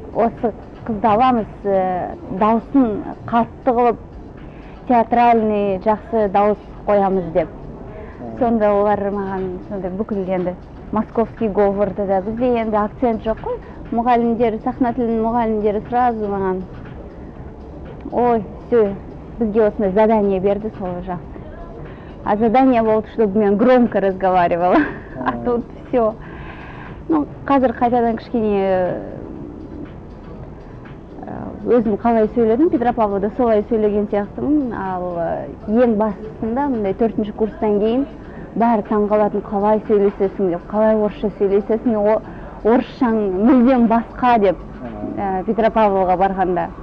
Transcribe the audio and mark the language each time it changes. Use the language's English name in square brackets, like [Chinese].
[Kazakh] Осы қызды аламыз, дауысын қатты қылып, театральный жақсы дауыс қоямыз деп. Сонда олар маған бүкіл енді московский говорды да, бізде енді акцент жоқ қой. Мұғалімдер, сахна тілінің мұғалімдері сразу маған, [Russian] ой, все, [Kazakh] бізге осындай задание берді, сол жақсы. [Russian] А задание болды, чтобы мен громко разговаривала. А тут все. [Kazakh] Ну, қазір қайтадан кішкене өзім қалай сөйледім, Петропавлда солай сөйлеген сияқтымын. Ал ең бастысында, мындай 4-ші курстан кейін, бәрі таңғалатын, қалай сөйлесесің деп, қалай орысша сөйлесесің, орысшаң мүлдем басқа деп Петропавлға барғанда.